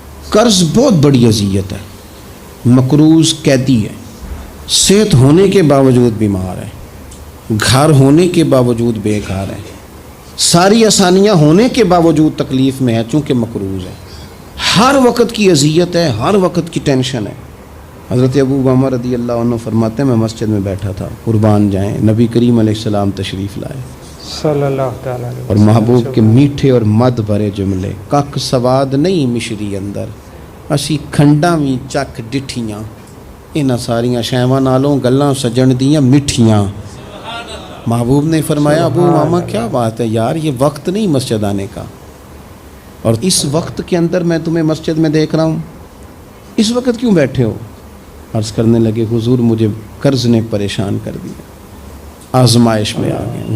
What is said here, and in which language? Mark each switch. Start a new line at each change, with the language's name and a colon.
Urdu: قرض بہت بڑی اذیت ہے. مقروض قیدی ہے، صحت ہونے کے باوجود بیمار ہے، گھر ہونے کے باوجود بے گھر ہے، ساری آسانیاں ہونے کے باوجود تکلیف میں ہے چونکہ مقروض ہے. ہر وقت کی اذیت ہے، ہر وقت کی ٹینشن ہے. حضرت ابو امامہ رضی اللہ عنہ فرماتے ہیں میں مسجد میں بیٹھا تھا، قربان جائیں نبی کریم علیہ السلام تشریف لائے
Arabic: صلی اللہ تعالیٰ علیہ
Urdu: اور محبوب کے میٹھے اور مد بھرے جملے.
Punjabi: کک سواد نہیں مشری اندر، اسی کھنڈاں وی چک ڈٹھیاں، انہاں ساریاں شیواں نالوں گلاں سجن دیاں مٹھیاں.
Urdu: محبوب نے فرمایا ابو امامہ کیا بات ہے یار، یہ وقت نہیں مسجد آنے کا، اور اس وقت کے اندر میں تمہیں مسجد میں دیکھ رہا ہوں، اس وقت کیوں بیٹھے ہو؟ عرض کرنے لگے حضور مجھے قرض نے پریشان کر دیا، آزمائش میں آ گئے.